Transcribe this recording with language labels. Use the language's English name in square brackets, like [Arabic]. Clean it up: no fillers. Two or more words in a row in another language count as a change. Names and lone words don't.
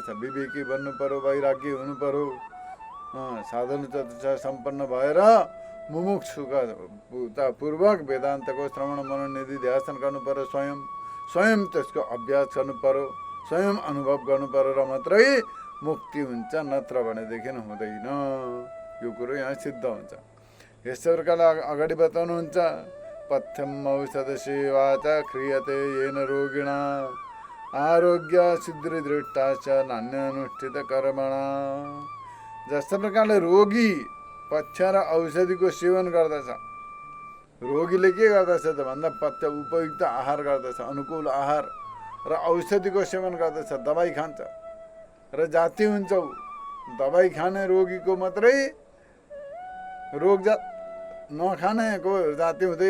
[Nepali] विवेकी बन्नु पर्यो, वैराग्य हुनु पर्यो, साधन चतुष्टय सम्पन्न भएर मुमुक्षुका पूर्वक वेदान्तको श्रवण मनन निधि ध्यान गर्नु पर्यो। स्वयं त्यसको अभ्यास गर्नु पर्यो, स्वयं अनुभव गर्नु पर्यो र मात्रै मुक्ति हुन्छ, नत्र भनेदेखि हुँदैन। यो कुरो यहाँ सिद्ध हुन्छ। यस्तै प्रकारले अगाडि बताउनुहुन्छ [Sanskrit] पथ्यम औषध सेवा च क्रियते येन रोगिणा आरोग्य सिद्धिदृष्टा च नान्यानुष्ठित कर्मणा। [Nepali] जस्तो प्रकारले रोगी पथ्य र औषधिको सेवन गर्दछ। रोगीले के गर्दछ त भन्दा पथ्य उपयुक्त आहार गर्दछ, अनुकूल आहार र औषधिको सेवन गर्दछ, दबाई खान्छ र जाति हुन्छ। दबाई खाने रोगीको मात्रै रोग नखानेको जाति हुँदैन।